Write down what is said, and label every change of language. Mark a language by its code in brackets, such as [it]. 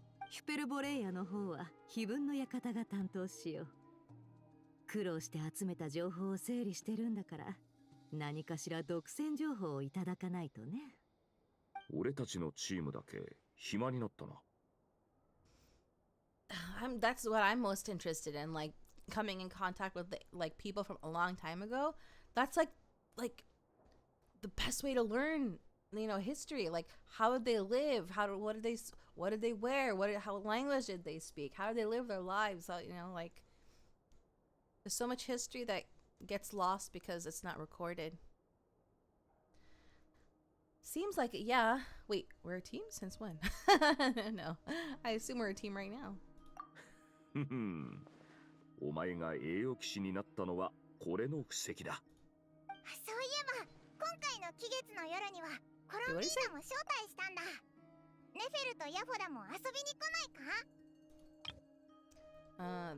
[ja] ヒュペルボレイヤの方は非分の館が担当しよう。苦労して集めた情報を整理してるんだから、何かしら独占情報をいただかないとね。俺たちのチームだけ暇になったな。 [en] That's what I'm most interested in, like coming in contact with like people from a long time ago. That's like the best way to learn, you know, history. Like how did they live? What did they wear? How language did they speak? How did they live their lives? You know, like there's so much history that gets lost because it's not recorded. Seems like it, yeah. Wait, we're a team? Since when? No. I assume we're a team right now. [ja] お前が栄誉騎士になったのはこれの布石だ。そういえば期月の夜にはコロンビーナも招待したんだ。ネフェルとヤフォダも遊びに来ないか？